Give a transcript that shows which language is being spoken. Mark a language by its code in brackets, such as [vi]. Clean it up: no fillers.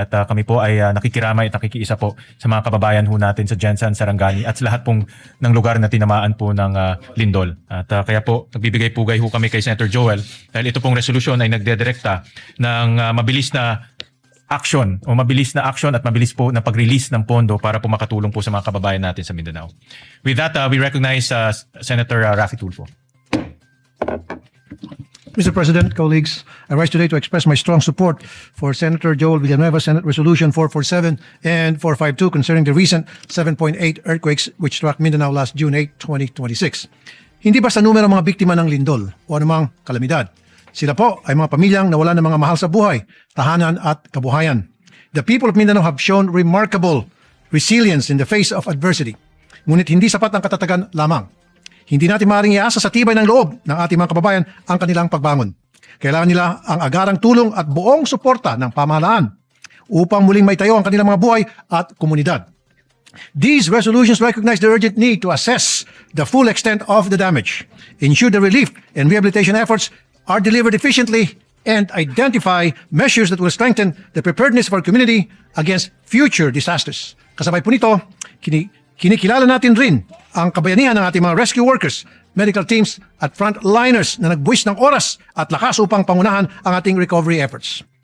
[tl] At kami po ay nakikiramay at nakikiisa po sa mga kababayan ho natin sa Jensan, Sarangani at sa lahat pong ng lugar na tinamaan po ng lindol. At kaya po nagbibigay pugay ho kami kay Senator J0EL dahil ito pong resolusyon ay nagdedirekta ng mabilis na action at mabilis po na pag-release ng pondo para po makatulong po sa mga kababayan natin sa Mindanao. [en] With that, we recognize Senator Raffy Tulfo. Mr. President, colleagues, I rise today to express my strong support for Senator J0EL Villanueva Senate Resolution 447 and 452 concerning the recent 7.8 earthquakes which struck Mindanao last June 8, 2026. [tl] Hindi basta numero ng mga biktima ng lindol o anumang kalamidad. Sila po ay mga pamilyang nawalan ng mga mahal sa buhay, tahanan at kabuhayan. [en] The people of Mindanao have shown remarkable resilience in the face of adversity. [tl] Ngunit hindi sapat ang katatagan lamang. Hindi natin maaaring iasa sa tibay ng loob ng ating mga kababayan ang kanilang pagbangon. Kailangan nila ang agarang tulong at buong suporta ng pamahalaan upang muling maitayo ang kanilang mga buhay at komunidad. [en] These resolutions recognize the urgent need to assess the full extent of the damage, ensure the relief and rehabilitation efforts are delivered efficiently, and identify measures that will strengthen the preparedness of our community against future disasters. [tl] Kasabay po nito, kinikilala natin rin ang kabayanihan ng ating mga [en] rescue workers, medical teams [tl] at frontliners na nagbuwis ng oras at lakas upang pangunahan ang ating [en] recovery efforts.